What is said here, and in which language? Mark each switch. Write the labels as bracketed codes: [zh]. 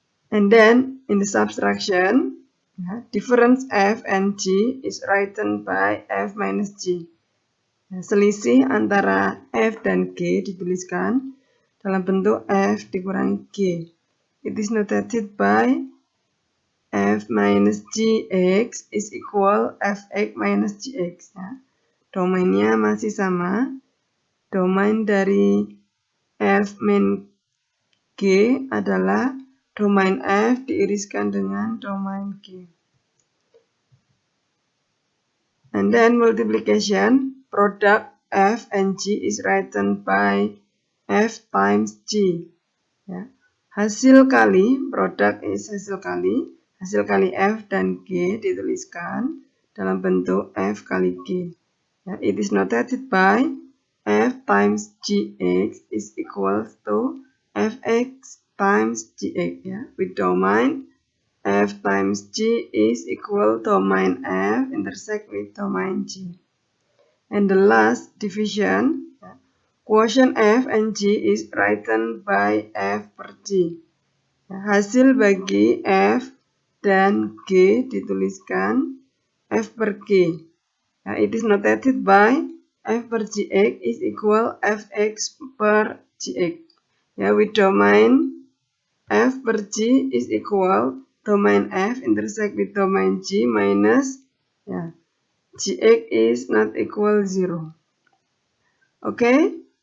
[en] And then in the subtraction, difference f and g is written by f minus g. [id] Selisih antara f dan g dituliskan dalam bentuk f dikurangi g. [en] It is notated by f minus gx is equal fx minus gx. [id] Domainnya masih sama. Domain dari f min g adalah domain f diiriskan dengan domain g. [en] And then multiplication, product f and g is written by f times g. [id] Hasil kali, [en] product is [id] hasil kali f dan g dituliskan dalam bentuk f kali g. [en] It is notated by f times gx is equal to fx times gx. With domain f times g is equal domain f intersect with domain g. And the last division, quotient f and g is written by f per g. [id] Hasil bagi f dan g dituliskan f per g. [en] It is notated by f per gx is equal fx per gx. With domain f per g is equal domain f intersect with domain g minus gx is not equal 0. Okay?